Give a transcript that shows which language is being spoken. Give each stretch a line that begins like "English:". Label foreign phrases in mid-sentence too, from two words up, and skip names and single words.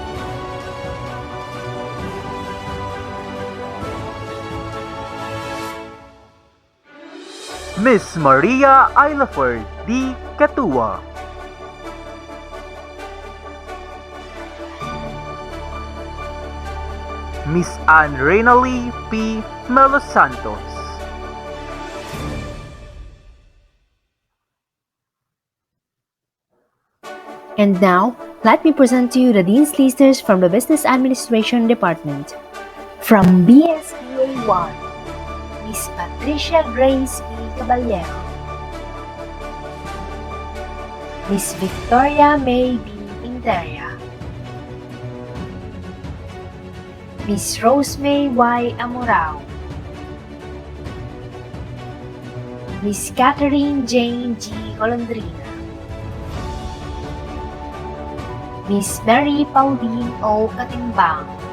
English: Miss Maria Aylaford D. Catua. Miss Anne Reynolly P. Melos Santos. And now, let me present to you the Dean's Listers from the Business Administration Department. From BSBA 1, Miss Patricia Grace B. Caballero. Miss Victoria May B. Interia. Miss Rosemay Y. Amorao. Miss Catherine Jane G. Golondrina. Miss Mary Pauline O. Katimbang.